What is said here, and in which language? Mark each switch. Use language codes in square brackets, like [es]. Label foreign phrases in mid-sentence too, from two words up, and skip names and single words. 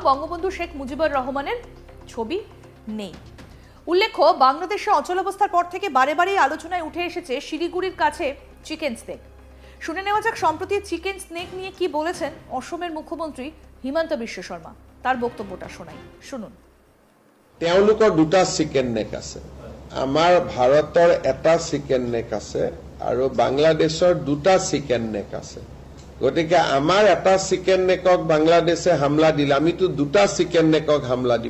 [bn] কিন্তু কোথাও বঙ্গবন্ধু শেখ মুজিবুর রহমানের ছবি নেই। উল্লেখ্য, বাংলাদেশে অচলাবস্থার পর থেকে বারে বারেই আলোচনায় উঠে এসেছে শিলিগুড়ির কাছে [en] chicken snake. [bn] শুনে নেওয়া যাক সম্প্রতি [en] chicken snake [bn] নিয়ে কি বলেছেন অসমের মুখ্যমন্ত্রী হিমন্ত বিশ্ব শর্মা। তার বক্তব্যটা শোনাই, শুনুন। [as] তেওঁলোকৰ দুটা [en] chicken neck [as] আছে, আমাৰ ভাৰতৰ এটা [en] chicken neck [as] আছে আৰু বাংলাদেশৰ দুটা [en] chicken neck [as] আছে। গতিকে আমাৰ এটা [en] chicken neckক [as] বাংলাদেশে হামলা দিলে আমিতো দুটা [en] chicken neckক [as] হামলা দিম।